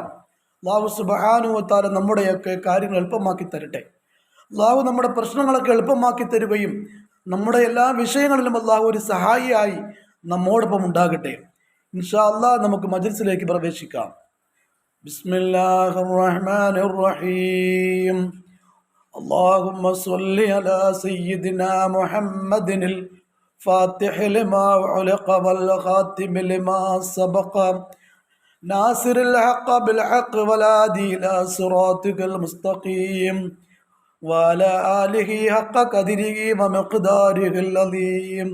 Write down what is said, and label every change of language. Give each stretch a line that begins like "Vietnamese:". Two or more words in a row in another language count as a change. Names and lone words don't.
Arabic: الله سبحانه وتعالى
Malayalam: നമ്മുടെയൊക്കെ കാര്യങ്ങൾ എളുപ്പമാക്കി തരട്ടെ. അള്ളാഹു നമ്മുടെ പ്രശ്നങ്ങളൊക്കെ എളുപ്പമാക്കി തരുകയും നമ്മുടെ എല്ലാ വിഷയങ്ങളിലും അള്ളാഹു ഒരു സഹായിയായി നമ്മോടൊപ്പം ഉണ്ടാകട്ടെ.
Arabic: إن شاء الله
Malayalam: നമുക്ക് മജ്ലിസിലേക്ക് പ്രവേശിക്കാം.
Arabic: بسم الله الرحمن الرحيم. اللهم صل على سيدنا محمد الفاتح لما علق والخاتم لما سبق ناصر الحق بالحق والهادي إلى صراطك المستقيم وعلى آله حق قدره ومقداره العظيم.